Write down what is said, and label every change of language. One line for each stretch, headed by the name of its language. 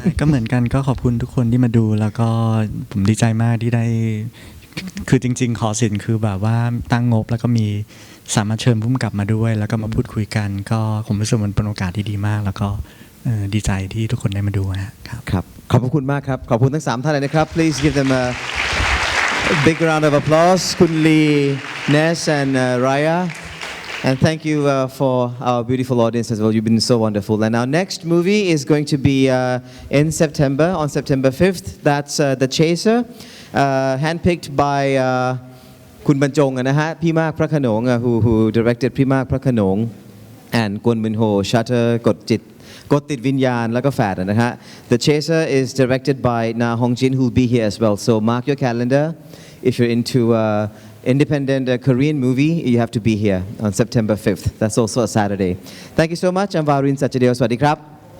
Thai: ก็เหมือนกันก็ขอบคุณทุกคนที่มาดูแล้วก็ผมดีใจมากที่ได้คือจริงๆขอสินคือแบบว่าตั้งงบแล้วก็มีสามารถเชิญผู้กำกับมาด้วยแล้วก็มาพูดคุยกันก็ผมรู้สึกมันเป็นโอกาสที่ดีมากแล้วก็ดีใจที่ทุกคนได้มาดูครับ ครับขอบคุณมากครับขอบคุณทั้ง3ท่านเลยนะครับ
English: Please give them a big round of applause คุณลี Ness and Raya and thank you for our beautiful audience as well. You've been so wonderful. And our next movie is going to be in September, on September 5th. That's The Chaser, handpicked by คุณบรรจงนะฮะพี่มากพระโขนง who directed พี่มากพระโขนง and กวนมินโฮ Shutter กดติดวิญญาณแล้วก็แฝดนะฮะ The Chaser is directed by Na Hongjin who will be here as well. So mark your calendar. If you're into independent Korean movie, you have to be here on September 5th. That's also a Saturday. Thank you so much. I'm Varin Sachadeo.
Thai: สวัสดีครับ